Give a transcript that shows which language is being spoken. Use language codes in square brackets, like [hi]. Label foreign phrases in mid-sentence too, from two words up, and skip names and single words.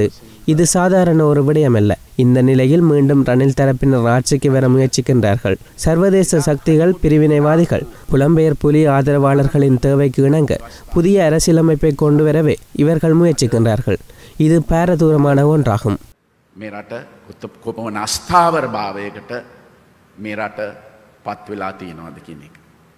[ta] இது சாதாரண ஒரு விடயமல்ல. இந்த நிலையில் மீண்டும் ரணில் தரப்பினர் ஆட்சிக்கு வர முயற்சிக்கின்றார்கள். சர்வதேச சக்திகள், பிரிவினைவாதிகள், புலம்பெயர் புலி ஆதரவாளர்களின் தேவைக்கு இணங்க புதிய அரசியலமைப்பை கொண்டு வரவே இவர்கள் முயற்சிக்கின்றார்கள். இது பாரதூரமான ஒன்றாகும். [si] මේ රට කොපමණ අස්ථාවර භාවයකට මේ රට පත් වෙලා තියෙනවද කියන එක